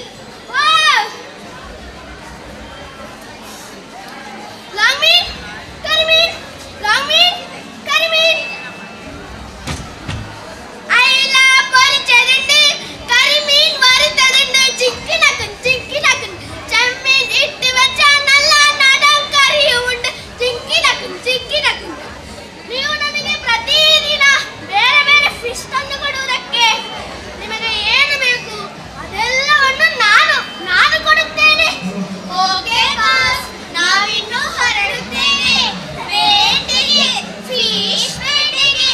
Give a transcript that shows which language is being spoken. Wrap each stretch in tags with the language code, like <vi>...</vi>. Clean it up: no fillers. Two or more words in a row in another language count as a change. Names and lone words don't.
<en>Wow! Long meat, curry meat, long meat, curry meat. I love</en> <ml>പൊരിച്ചതുണ്ട്,</ml> <en>curry meat</en> <ml>വറുത്തതുണ്ട്, chicken ആക്കും, ചെമ്മീൻ ഇട്ട് വെച്ച നല്ല നാടൻ കറിയും ഉണ്ട്, chicken ആക്കും.</ml> <kn>ನೀವು ನನಗೆ ಪ್ರತಿದಿನ ಬೇರೆ ಬೇರೆ ಫಿಶ್ ತಂದು ಕೊಡುವುದಕ್ಕೆ ನಿಮಗೆ ಏನು ಬೇಕು ಅದೆಲ್ಲವನ್ನು ನಾನು ಕೊಡುತ್ತೇನೆ. ಓಕೆ ಬಾಸ್, ನಾವಿನ್ನು ಹೊರಡುತ್ತೇವೆ ಬೇಟೆಗೆ, ಫಿಶ್ ಬೇಟೆಗೆ.</kn>